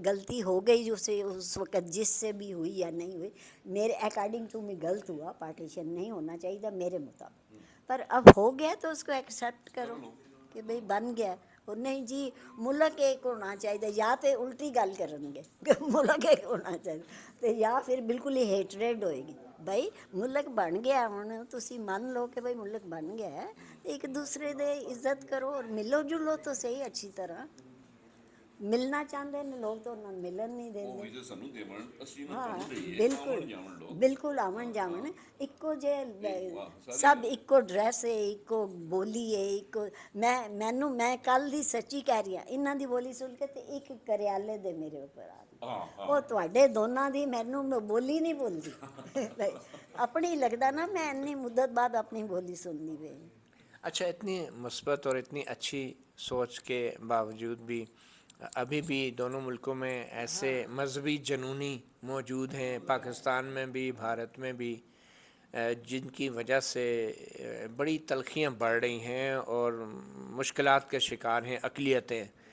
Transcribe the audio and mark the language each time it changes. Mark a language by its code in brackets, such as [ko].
[hi] गलती हो गई जो से उस वक़्त जिससे भी हुई या नहीं हुई, मेरे अकॉर्डिंग टू मी गलत हुआ, पार्टीशन नहीं होना चाहिए था मेरे मुताबिक, पर अब हो गया तो उसको एक्सेप्ट करो कि भाई बन गया। और नहीं जी मुल्क एक होना चाहिए, या तो उल्टी गल करेंगे मुल्क एक होना चाहिए, तो या फिर बिल्कुल ही हेटरेड होएगी। भाई मुल्क बन गया [pa] ਹੁਣ ਤੁਸੀਂ ਮੰਨ ਲਓ ਕਿ ਭਾਈ ਮੁਲਕ ਬਣ ਗਿਆ ਹੈ, ਇੱਕ ਦੂਸਰੇ ਦੇ ਇੱਜ਼ਤ ਕਰੋ ਔਰ ਮਿਲੋ ਜੁਲੋ ਤਾਂ ਸਹੀ ਅੱਛੀ ਤਰ੍ਹਾਂ। ਮਿਲਣਾ ਚਾਹੁੰਦੇ ਨੇ ਲੋਕ ਤਾਂ ਉਹਨਾਂ ਨੂੰ ਮਿਲਣ ਨਹੀਂ ਉਹ ਦਿੰਦੇ। ਵੀ ਜੇ ਸਾਨੂੰ ਦੇਵਣ ਅਸੀਂ ਨਾ ਹਾਂ ਤੁਹਾਨੂੰ ਦਈਏ ਬਿਲਕੁਲ ਜਾਵਣ ਲੋਕ ਬਿਲਕੁਲ ਆਵਣ ਜਾਵਣ ਇੱਕੋ ਜੇ ਸਾਰੇ ਸਭ ਇੱਕੋ ਡਰੈਸ ਹੈ, ਇੱਕੋ ਬੋਲੀ ਹੈ, ਇੱਕੋ ਮੈਂ ਕੱਲ ਦੀ ਸੱਚੀ ਕਹਿ ਰਹੀ ਹਾਂ, ਇਹਨਾਂ ਦੀ ਬੋਲੀ ਸੁਣ ਕੇ ਤੇ ਇੱਕ ਕਰਿਆਲੇ ਦੇ ਮੇਰੇ ਉੱਪਰ ਆ ਉਹ ਤੁਹਾਡੇ ਦੋਨਾਂ ਦੀ ਮੈਨੂੰ ਬੋਲੀ ਨਹੀਂ ਬੋਲਦੀ ਆਪਣੀ [hi] लगता ना मैं इतनी मुद्दत बाद अपनी बोली सुननी पे। अच्छा, इतनी मुस्बत और इतनी अच्छी सोच के बावजूद भी अभी भी दोनों मुल्कों में ऐसे मजहबी जनूनी मौजूद हैं, पाकिस्तान में भी भारत में भी, जिनकी वजह से बड़ी तलखियाँ बढ़ रही हैं और मुश्किलात के शिकार हैं अक़लियतें।